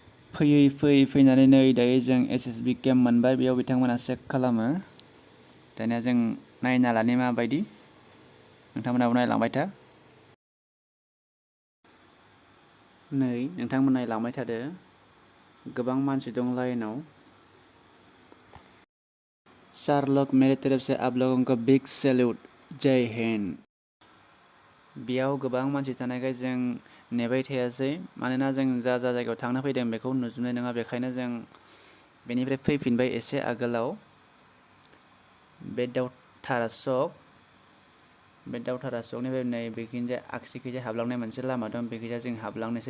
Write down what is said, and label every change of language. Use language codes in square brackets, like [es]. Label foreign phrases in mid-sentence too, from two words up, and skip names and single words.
[brx] फैयै फैनानै नै दायो जों SSB केम्प मोनबाय। बेयाव बिथांमोना चेक खालामो। दानिया जों नायना लानि माबायदि, नोंथांमोनाबो नायलांबाय था। नै नोंथांमोन नायलांबाय थादो, गोबां मानसि दं लाइनाव। [hi] चार लोग मेरे तरफ से आप लोगों को [en] big salute, [hi] जय हिंद। [brx] बेयाव गोबां मानसि थानायखाय जों नेबाय थायासै, मानोना जों जा जायगायाव थांनो फैदों बेखौ नुजोबनाय नङा। बेखायनो जों बेनिफ्राय फैफिनबाय एसे आगोलाव। बे दावथारा सकनिफ्राय नै बेखिजाय आगसिखैजाय हाबलांनाय मोनसे लामा दं, बेखैजाय जों हाबलांनोसै।